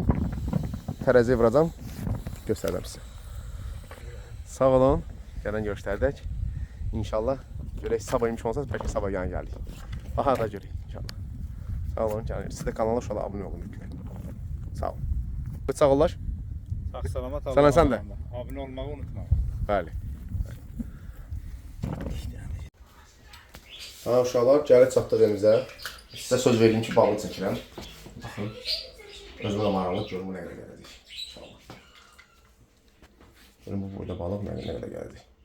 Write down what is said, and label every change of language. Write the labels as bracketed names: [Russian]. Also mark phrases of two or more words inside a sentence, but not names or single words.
[Azerbaijani] Tərəziyə vuracam. Göstərəcəm sizə. Sağ olun. Gələn göstərdik. İnşallah görək sabah imkan olsa bəlkə sabah yan gəldik. Baxa da görək inşallah. Sağ olun. Siz də kanala uşaqlar abunə olun lütfən. Sağ olun. Sağ olun. Salamat [Turkish] Sana sen de. Abone olmayı unutma. [Azerbaijani] Bəli. Ha uşaqlar, gəlib çatdıq evimizə. Sizə söz verdim ki, balığı çəkirəm. Baxın. Özümə də maraqlı görüm bu nə qədər gələcək. İnşallah. Görüm bu boyda balıq nə qədər gələcək.